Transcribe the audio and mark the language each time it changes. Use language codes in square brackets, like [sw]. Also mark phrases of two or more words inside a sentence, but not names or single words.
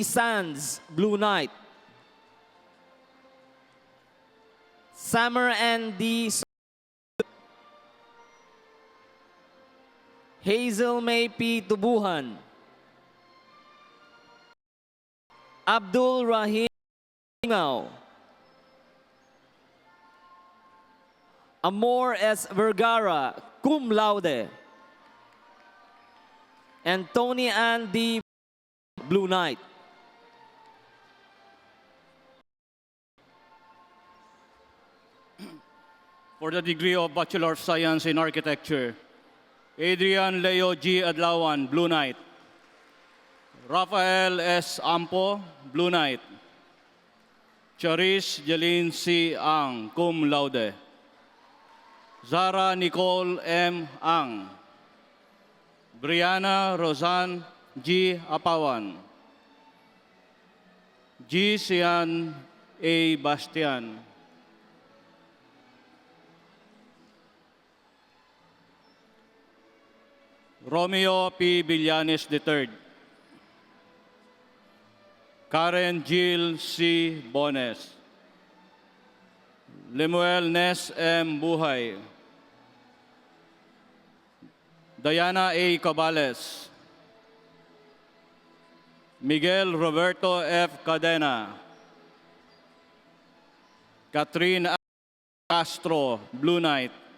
[en] Sands, Blue Knight. Summer N. D. Hazel May P. Tubuhan. Abdul Rahim Ngao. Amor S. Vergara, cum laude. And Tony Ann D. Blue Knight. For the degree of Bachelor of Science in Architecture, Adrian Leo G. Adlawan, Blue Knight. Rafael S. Ampo, Blue Knight. Charis Jeline C. Ang, cum laude. Zara Nicole M. Ang. Brianna Rosan G. Apawan. G. Sian A. Bastian. Romeo P. Villanes III. Karen Jill C. Bones. Lemuel Nes M. Buhay. Diana A. Cabales. Miguel Roberto F. Cadena. Catherine A. Castro, Blue Knight.